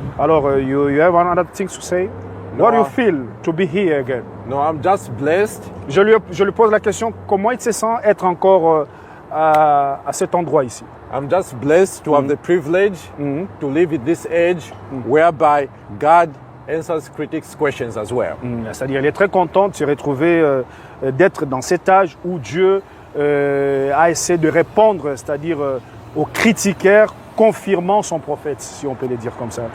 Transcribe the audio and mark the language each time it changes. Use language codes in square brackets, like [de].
[en] Alors, you have another thing to say? No, What do you feel to be here again? No, I'm just blessed. [fr] Je lui pose la question, comment il se sent être encore à cet endroit ici? [en] I'm just blessed to have the privilege to live at this age whereby God answers critics' questions as well. [fr] C'est-à-dire, il est très content de se retrouver, d'être dans cet âge où Dieu a essayé de répondre, c'est-à-dire aux critiqueurs, confirmant son prophète, si on peut le dire comme ça.